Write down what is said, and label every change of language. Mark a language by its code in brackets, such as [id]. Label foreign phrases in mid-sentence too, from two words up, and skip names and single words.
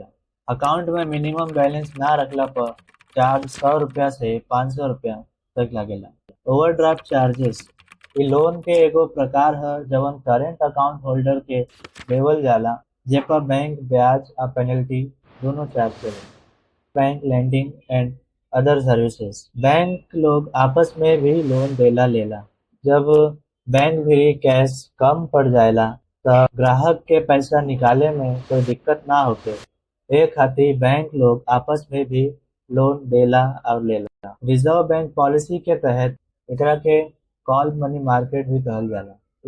[bho] अकाउंट में [en] minimum balance [bho] ना रखला पर चार्ज 100 रुपया से 500 रुपया तक लागेला। [en] overdraft charges, [bho] ये लोन के एगो प्रकार है जवन [en] current account holder [bho] के देवल जाला, जे पर बैंक ब्याज आ पेनल्टी दोनों चार्ज करेला। [en] bank lending and other services, [bho] बैंक लोग आपस में भी लोन देला लेला। जब बैंक भी कैश कम पड़ जाएला तो ग्राहक के पैसा निकाले में कोई दिक्कत ना होके ए खातिर बैंक लोग आपस में भी लोन देला और लेला। [en] Reserve Bank policy [bho] के तहत एकरा के [en] call money market [bho] भी कहल जाला।